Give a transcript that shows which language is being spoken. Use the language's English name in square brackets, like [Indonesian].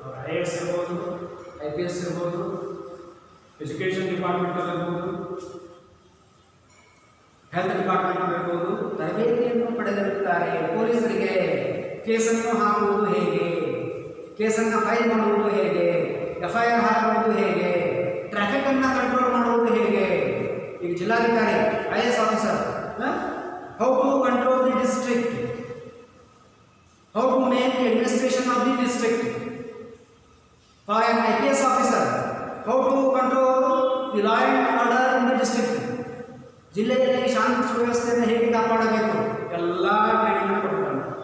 [Kannada] IAS ಇರ್ಬೋದು, IPS ಇರ್ಬೋದು, education department ಇರ್ಬೋದು, ಹೆಲ್ತ್ ಡಿಪಾರ್ಟ್ಮೆಂಟ್ ಇರ್ಬೋದು, ತರಬೇತಿಯನ್ನು ಪಡೆದಿರುತ್ತಾರೆ. ಪೊಲೀಸರಿಗೆ ಕೇಸನ್ನು ಹಾಕುವುದು ಹೇಗೆ, ಕೇಸನ್ನು ಫೈಲ್ ಮಾಡುವುದು ಹೇಗೆ, FIR ಹಾಕುವುದು ಹೇಗೆ, ಟ್ರಾಫಿಕ್ ಅನ್ನು ಕಂಟ್ರೋಲ್ ಮಾಡುವುದು ಹೇಗೆ. ಈಗ ಜಿಲ್ಲಾಧಿಕಾರಿ IAS officer [English] how to control the district, how to make the administration of the district. For an IPS officer, how to control the law and order in the district. [Kannada] ಜಿಲ್ಲೆಯಲ್ಲಿ ಶಾಂತಿ ಸುವ್ಯವಸ್ಥೆಯನ್ನು ಹೇಗೆ ಕಾಪಾಡಬೇಕು ಎಲ್ಲ training ಕೊಡ್ತಾರೆ.